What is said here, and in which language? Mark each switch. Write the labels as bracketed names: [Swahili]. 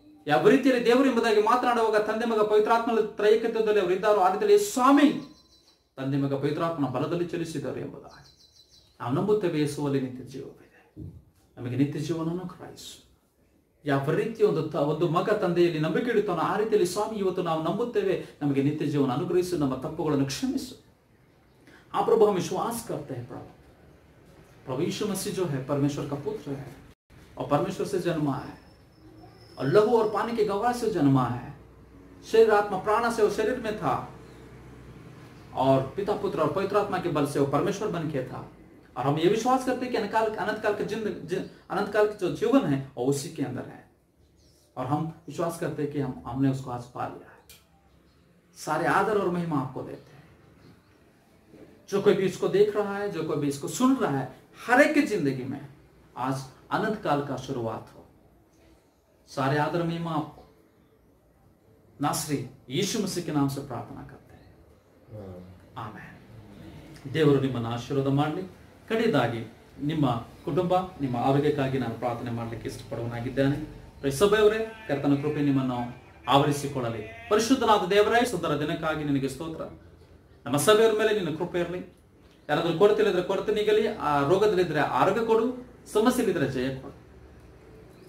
[Kannada] ಯಾವ ರೀತಿಯಲ್ಲಿ ದೇವರು ಎಂಬುದಾಗಿ ಮಾತನಾಡುವಾಗ ತಂದೆ ಮಗ ಪವಿತ್ರಾತ್ಮ ತ್ರೈಕತ್ವದಲ್ಲಿ ಅವರು ಇದ್ದಾರೋ, ಆ ರೀತಿಯಲ್ಲಿ ಸ್ವಾಮಿ ತಂದೆ ಮಗ ಪವಿತ್ರಾತ್ಮನ ಬಲದಲ್ಲಿ ಚಲಿಸಿದರು ಎಂಬುದಾಗಿ ನಾವು ನಂಬುತ್ತೇವೆ. ಯೇಸುವಲ್ಲಿ ನಿತ್ಯ ಜೀವವಿದೆ, ನಮಗೆ ನಿತ್ಯ ಜೀವನವನ್ನು ಕ್ರೈಸು. ಯಾವ ರೀತಿ ಒಂದು ಮಗ ತಂದೆಯಲ್ಲಿ ನಂಬಿಕೆ ಇಡುತ್ತಾನೋ ಆ ರೀತಿಯಲ್ಲಿ ಸ್ವಾಮಿ ಇವತ್ತು ನಾವು ನಂಬುತ್ತೇವೆ, ನಮಗೆ ನಿತ್ಯ ಜೀವನ ಅನುಗ್ರಹಿಸು, ನಮ್ಮ ತಪ್ಪುಗಳನ್ನು ಕ್ಷಮಿಸು. [Hindi] ಆ प्रभु हम विश्वास करते हैं प्रभु यीशु मसीह जो है परमेश्वर का पुत्र है और परमेश्वर से जन्मा है और लहू और पानी के गवाह से जन्मा है। शरीर आत्मा प्राण से वो शरीर में था और पिता पुत्र और पवित्र आत्मा के बल से वो परमेश्वर बन के था। और हम ये विश्वास करते हैं कि अनंत काल का जो जीवन है वो उसी के अंदर है। और हम विश्वास करते हैं कि हमने उसको आज पा लिया है। सारे आदर और महिमा आपको देते हैं। जो कोई भी इसको देख रहा है, जो कोई भी इसको सुन रहा है, हर एक की जिंदगी में आज अनंत काल का शुरुआत हो। सारे आदर महिमा आपको नासरी यीशु मसीह के नाम से प्रार्थना करते हैं, आमेन। [Kannada] ದೇವರು ನಿಮ್ಮನ್ನು ಆಶೀರ್ವಾದ ಮಾಡಲಿ। ಕಡೆಯದಾಗಿ ನಿಮ್ಮ ಕುಟುಂಬ, ನಿಮ್ಮ ಆರೋಗ್ಯಕ್ಕಾಗಿ ನಾನು ಪ್ರಾರ್ಥನೆ ಮಾಡಲಿಕ್ಕೆ ಇಷ್ಟಪಡುವನಾಗಿದ್ದೇನೆ। ಸಭೆಯವರೇ, ಕರ್ತನ ಕೃಪೆ ನಿಮ್ಮನ್ನು ಆವರಿಸಿಕೊಳ್ಳಲಿ। ಪರಿಶುದ್ಧನಾದ ದೇವರೇ, ಸುಂದರ ದಿನಕ್ಕಾಗಿ ನಿನಗೆ ಸ್ತೋತ್ರ। ನಮ್ಮ ಸಭೆಯವರ ಮೇಲೆ ನಿನ್ನ ಕೃಪೆ ಇರಲಿ। ಯಾರಾದ್ರೂ ಕೊರತೆ ಇಲ್ಲದ್ರೆ ಕೊರತೆ ನೀಗಲಿ, ಆ ರೋಗದಲ್ಲಿದ್ದರೆ ಆರೋಗ್ಯ ಕೊಡು, ಸಮಸ್ಯೆಲಿದ್ದರೆ ಜಯ ಕೊಡು।